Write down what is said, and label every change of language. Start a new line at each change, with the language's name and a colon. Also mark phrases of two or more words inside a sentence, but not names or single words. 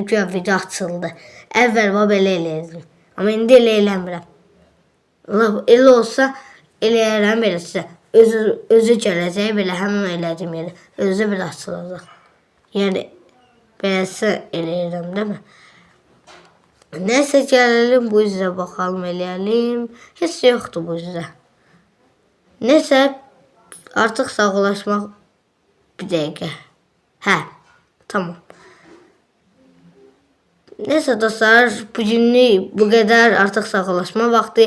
Azerbaijani: Güya video açıldı. Əvvəl belə eləyirdim. Amma indi elə eləmirəm. Elə olsa, eləyərəm belə sizə. Özü gələcək, belə həmin elədiyim yeri. Özü belə açılacaq. Yəni, beləsə eləyirəm,
Turkish: değil mi? Neyse, gelelim bu üzere bakalım,
Azerbaijani: eləyəlim. Heç yoxdur bu üzere. Neyse, artıq sağlaşmaq bir dəqiqə. Hə, tamam. Neyse dostlar, bugünlük bu qədər. Artıq sağlaşma vaxtı.